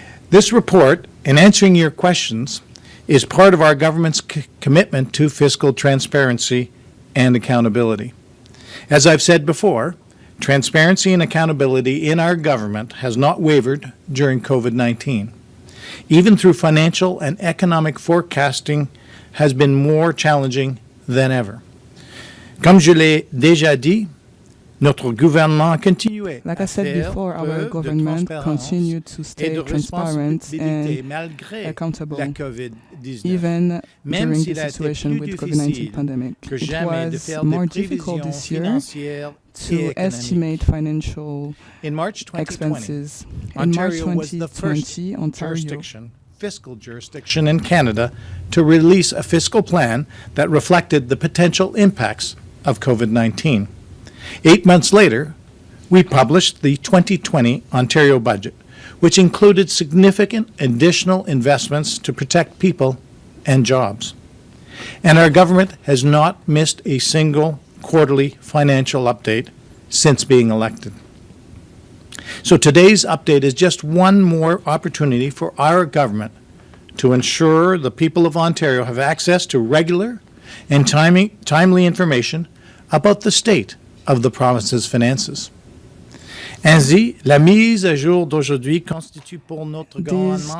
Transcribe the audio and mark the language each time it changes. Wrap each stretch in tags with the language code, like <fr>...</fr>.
<en>This report, in answering your questions, is part of our government's commitment to fiscal transparency and accountability. As I've said before, transparency and accountability in our government has not wavered during COVID-19. Even through financial and economic forecasting has been more challenging than ever.</en> <fr>Comme je l'ai déjà dit, notre gouvernement continuait</fr> <en>Like I said before, our government continued to stay transparent and accountable, even during the situation with COVID-19 pandemic. It was more difficult this year to estimate financial expenses. In March 2020, Ontario fiscal jurisdiction in Canada to release a fiscal plan that reflected the potential impacts of COVID-19. 8 months later, we published the 2020 Ontario budget, which included significant additional investments to protect people and jobs. And our government has not missed a single quarterly financial update since being elected. So today's update is just one more opportunity for our government to ensure the people of Ontario have access to regular and timely information about the state of the province's finances.</en> <fr>Ainsi, la mise à jour d'aujourd'hui constitue pour notre gouvernement</fr>